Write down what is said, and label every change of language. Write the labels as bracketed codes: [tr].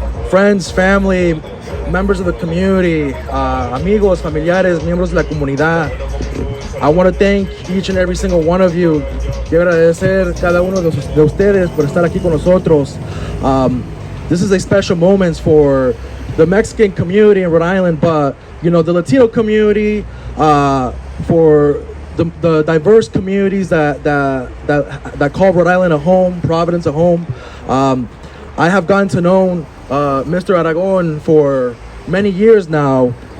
[en] Friends, family, members of the community, [es] amigos, familiares, miembros de la comunidad. [en] I want to thank each and every single one of you. [es] Quiero agradecer cada uno de ustedes por estar aquí con nosotros. [en] This is a special moment for the Mexican community in Rhode Island, but the Latino community, for the diverse communities that call Rhode Island a home, Providence a home. I have gotten to know Mr. Aragón for many years now.